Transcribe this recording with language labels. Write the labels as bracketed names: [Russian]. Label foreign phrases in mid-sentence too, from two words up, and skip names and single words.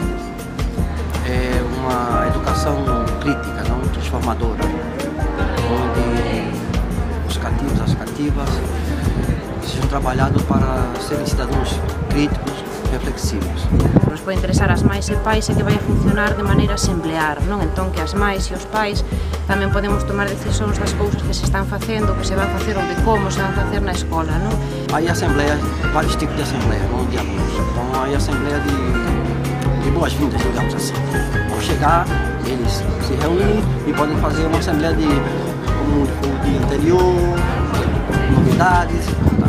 [Portuguese] É uma educação crítica, não transformadora, onde os cativos, as cativas sejam trabalhados para serem cidadãos críticos, reflexivos. [Galician] Nos pode interesar as mães e pais e que vai a funcionar de maneira assemblear, non? Entón que as mães e os pais tamén podemos tomar decisións das cousas que se están facendo, que se van facer ou de como se van facer na escola, non? [Portuguese] Aí assembleia, vários tipos de assembleia, não de alunos. Então aí assembleia de boas-vindas, digamos assim. Ao chegar, eles se reúnem e podem fazer uma assembleia de interior, novidades. Tá?